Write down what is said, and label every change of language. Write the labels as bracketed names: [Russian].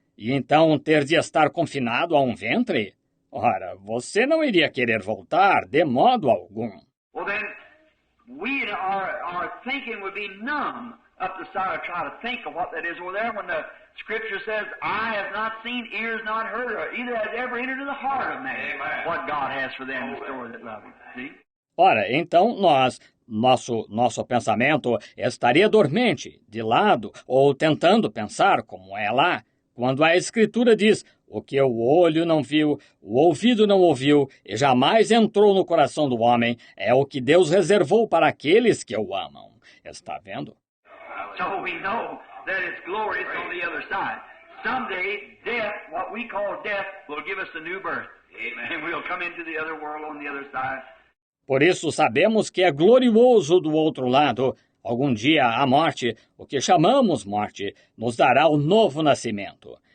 [Portuguese] e então ter de estar confinado a um ventre? Ora, você não iria querer voltar de modo algum. [English] Well, then, our thinking would be numb up the side of trying to think of what that is over there when the Scripture says, eye has not seen, ears not heard, or either has ever entered into the heart of man what God has for them in store that love Him. See? [Portuguese] Ora, então nosso pensamento estaria dormente, de lado, ou tentando pensar como é lá, quando a Escritura diz, o que o olho não viu, o ouvido não ouviu, e jamais entrou no coração do homem, é o que Deus reservou para aqueles que o amam. Está vendo? [English] So we know that it's glorious on the other side. Someday, death, what we call death, will give us a new birth. Amen. And we'll come into the other world on the other side. [Portuguese] Por isso sabemos que é glorioso do outro lado. Algum dia a morte, o que chamamos morte, nos dará o novo nascimento.